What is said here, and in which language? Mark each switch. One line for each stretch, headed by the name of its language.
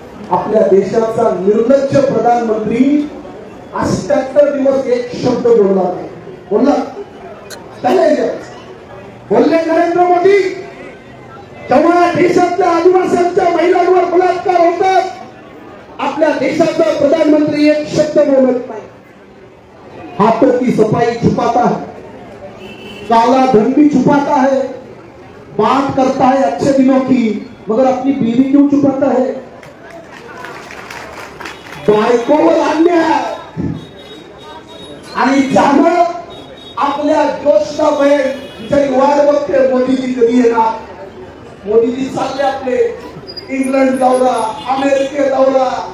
Marathi: आपल्या देशाचा निर्लज्ज प्रधानमंत्री 78 दिवस एक शब्द बोलला नाही. बोलला बोलले नरेंद्र मोदी. जेव्हा देशातल्या आदिवासींच्या महिलांवर बलात्कार होतात, आपल्या देशाचा प्रधानमंत्री एक शब्द बोलत नाही.
Hindi: हाथों की सफाई छुपाता है, काला धन भी छुपाता है, बात करता है अच्छे दिनों की, मगर अपनी बीवी क्यों छुपाता है?
Marathi: बायकोवर अन्याय आणि ज्यानं आपल्या ज्योष्ठा बहीण तिची वाट बघते मोदीजी कधी येणार. मोदीजी चालले आपले इंग्लंड दौरा, अमेरिके दौरा.